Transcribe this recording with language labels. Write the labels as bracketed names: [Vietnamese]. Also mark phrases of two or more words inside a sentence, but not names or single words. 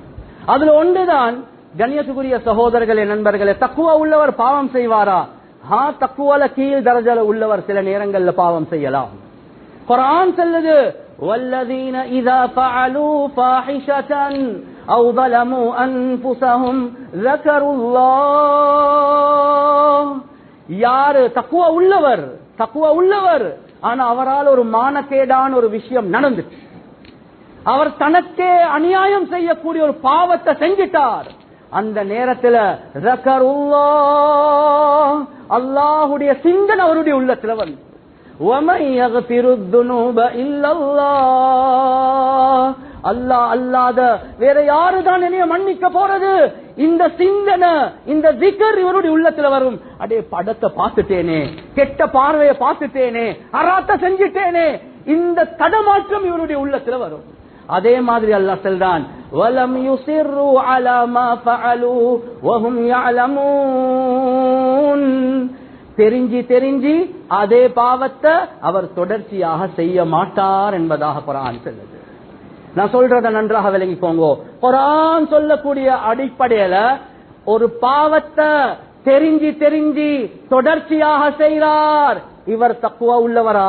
[Tamil] அதுல ஒன்றுதான் கண்ணியத்துக்குரிய சகோதரர்களே, நண்பர்களே, தக்வா உள்ளவர் பாவம் செய்வாரா? தக்வால கீழ் தரஜால உள்ளவர் சில நேரங்கள்ல பாவம் செய்யலாம். குர்ஆன் சொல்லுது, [Arabic] والذين إذا فعلوا فاحشة أو ظلموا انفسهم ذكروا الله. [Tamil] யாரு தக்வா உள்ளவர் ஆனா அவரால் ஒரு மானக்கேடான ஒரு விஷயம் நடந்துச்சு, அவர் தனக்கே அநியாயம் செய்யக்கூடிய ஒரு பாவத்தை செஞ்சிட்டார். அந்த நேரத்துல ذكرullah, அல்லாஹ்வுடைய சிந்தனை அவருடைய உள்ளத்துல வந்து, [Arabic] وَمَن يَغْفِرُ الذُّنُوبَ إِلَّا اللَّهُ, [Tamil] அல்லாஹ் அல்லாத வேற யாருதான் என்னைய மன்னிக்க போறது? இந்த சிந்தனை, இந்த zikr இவருடைய உள்ளத்துல வரும். அடே படத்தை பார்த்துட்டேனே, கெட்ட பார்வையை பார்த்துட்டேனே, ஹராத்த செஞ்சிட்டேனே, இந்த தடமாற்றம் இவருடைய உள்ளத்துல வரும். அதே மாதிரி அல்லாஹ் சொல்றான், [Arabic] وَلَمْ يُصِرُّوا عَلَى مَا فَعَلُوا وَهُمْ يَعْلَمُونَ. [Tamil] தெரிஞ்சி அதே பாவத்தை அவர் தொடர்ச்சியாக செய்ய மாட்டார் என்பதாக குர்ஆன் சொல்லுது. நான் சொல்றத நன்றாக விளங்கிக்கோங்க. குர்ஆன் சொல்லக்கூடிய அடிப்படையில ஒரு பாவத்தை தெரிஞ்சி தொடர்ச்சியாக செய்கிறார், இவர் தக்வா உள்ளவரா?